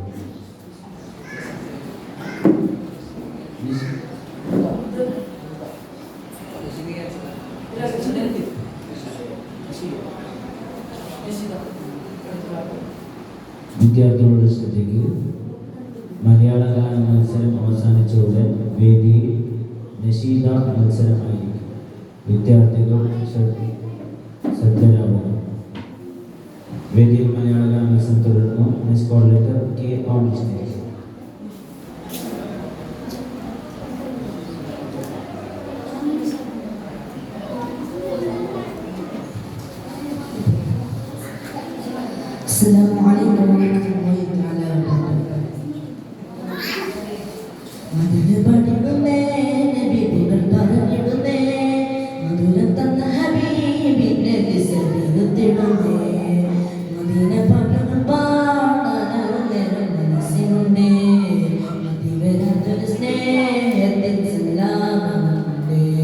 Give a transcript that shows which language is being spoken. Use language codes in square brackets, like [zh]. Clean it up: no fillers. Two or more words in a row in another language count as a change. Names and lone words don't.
[ml] വിദ്യാർത്ഥികളുടെ ശ്രദ്ധയ്ക്ക് മലയാള ഗാന മത്സരം അവസാനിച്ച ഉടൻ വേദിയിൽ നശീദ മത്സരമായിരിക്കും. വിദ്യാർത്ഥികൾ ശ്രദ്ധരാകുക. വേദിയിൽ മലയാള ഗാന മത്സരം തുടരുന്നു. [en] miss call letter K on stage. [ar] السلام عليكم ورحمة الله تعالى وبركاته. [ml] മധുര പഠിക്കുന്നേ നബി പുകൾ പറഞ്ഞിടുന്നേ മധുരം തന്ന ഹബീബിന്റെ ദിശയിടുന്നേ മദീന പാട്ടുകൾ പാടാനൊരു നേരം മനസ്സിനുണ്ടേ മതിവരാത്തൊരു സ്നേഹത്തിൻ സല്ലാപമുണ്ടേ